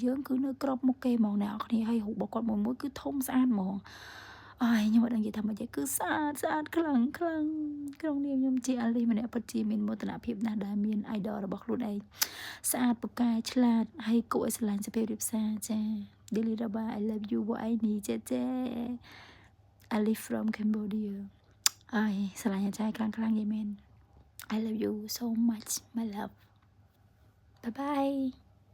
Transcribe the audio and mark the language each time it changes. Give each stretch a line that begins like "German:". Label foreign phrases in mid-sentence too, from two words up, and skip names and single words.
Khmer: យើងគឺនៅក្របមុខគេហ្មងអ្នកនរគ្នាហើយរូបរបស់គាត់មួយគឺធំស្អាតហ្មងអើយខ្ញុំអត់ដឹងនិយាយថាម៉េចទេគឺស្អាតខ្លាំងក្នុងនាមខ្ញុំជាអាលីម្នាក់ពិតជាមានមោទនភាពណាស់ដែលមាន idol របស់ខ្លួនឯងស្អាតពូកែឆ្លាតហើយគួរឲ្យស្រឡាញ់សុភាពរៀបសារចា Daily Raba
English: I love you
Khmer: បងឯងនេះចា
English: I live from Cambodia
Khmer: អើយស្រឡាញ់អាចារ្យខ្លាំងនិយាយមែន
English: I love you so much my love bye bye